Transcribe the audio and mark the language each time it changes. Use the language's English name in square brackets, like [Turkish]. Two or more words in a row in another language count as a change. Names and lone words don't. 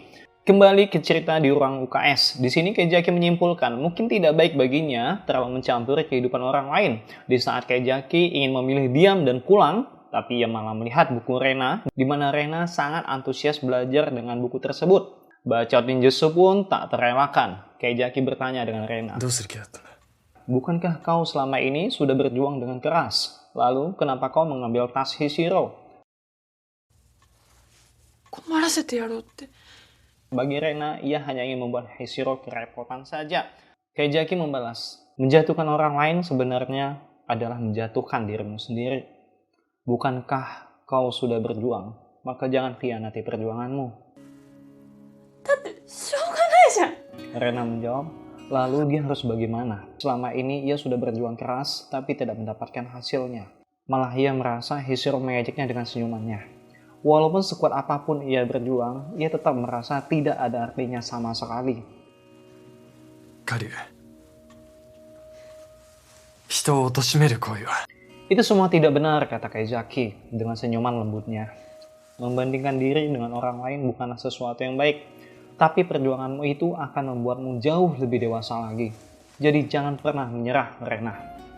[Indonesian] Kembali ke cerita di ruang UKS. Di sini Kejaki menyimpulkan mungkin tidak baik baginya terlalu mencampuri kehidupan orang lain. Di saat Kejaki ingin memilih diam dan pulang, tapi ia malah melihat buku Rena, di mana Rena sangat antusias belajar dengan buku tersebut. Bacot ninjutsu pun tak terelakkan. Kejaki bertanya dengan Rena, [Japanese] どうする気だったんだ。 [Indonesian] bukankah kau selama ini sudah berjuang dengan keras? Lalu kenapa kau mengambil tas Hishiro? [Japanese] 困らせてやろうって。 [Indonesian] Bagi Rena, ia hanya ingin membuat Hishiro kerepotan saja. Kejaki membalas, menjatuhkan orang lain sebenarnya adalah menjatuhkan dirimu sendiri. Bukankah kau sudah berjuang? Maka jangan khianati perjuanganmu. [Japanese] だってしょうがないじゃん。 [Indonesian] Rena menjawab, lalu dia harus bagaimana? Selama ini ia sudah berjuang keras, tapi tidak mendapatkan hasilnya. Malah ia merasa Hishiro mengejeknya dengan senyumannya. Walaupun sekuat apapun ia berjuang, ia tetap merasa tidak ada artinya sama sekali. [Japanese] カリュウ、人を貶める行為は [Indonesian] Itu semua tidak benar, kata Kejaki dengan senyuman lembutnya. Membandingkan diri dengan orang lain bukanlah sesuatu yang baik, tapi perjuanganmu itu akan membuatmu jauh lebih dewasa lagi. Jadi jangan pernah menyerah, Rena.